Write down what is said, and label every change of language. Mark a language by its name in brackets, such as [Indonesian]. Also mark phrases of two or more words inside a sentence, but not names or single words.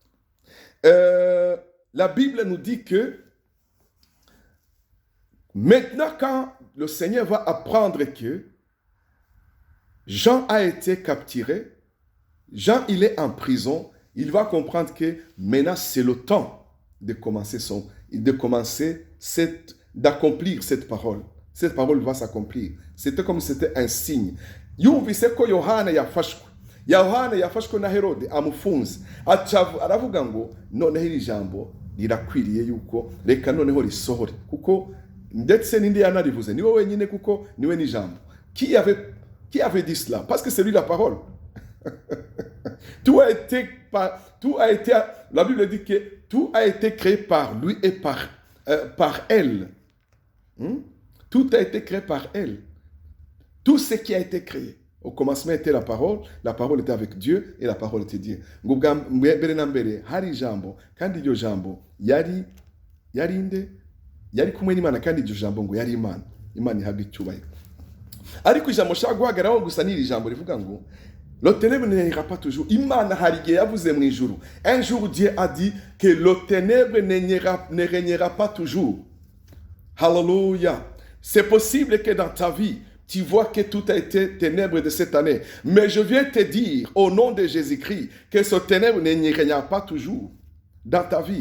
[French] La Bible nous dit que maintenant, quand le Seigneur va apprendre que Jean a été capturé, Jean, il est en prison, il va comprendre que maintenant, c'est le temps de d'accomplir cette parole. Cette parole va s'accomplir. C'était comme si c'était un signe. [Kinyarwanda] Yumvise ko Yohana yafashwe na Herode amufunze. Aravuga ngo noneho iri jambo rirakwiriye yuko reka noneho risohore. Kuko ndetse n'indi yanarivuze niwe wenyine kuko niwe n'ijambo. [French] Qui avait dit cela? Parce que c'est lui la parole. La Bible dit que tout a été créé par lui et par elle. Tout a été créé par elle. Tout ce qui a été créé. Au commencement était la parole était avec Dieu et la parole était Dieu. [Kinyarwanda] Mbere na mbere hari ijambo kandi iryo jambo yari inde yari kumwe n'Imana kandi iryo jambo ngo yari Imana. Imana ihabwa icyubahiro. Ariko ijambo nshaka guhagararaho gusa n'iri jambo rivuga ngo [French] le ténèbre ne régnera pas toujours. [Kinyarwanda] Imana hari igihe yavuze mu ijuru. [French] Un jour Dieu a dit que le ténèbre ne régnera pas toujours. Hallelujah. C'est possible que dans ta vie, tu vois que tout a été ténèbres de cette année. Mais je viens te dire, au nom de Jésus-Christ, que ce ténèbre ne régnera pas toujours dans ta vie.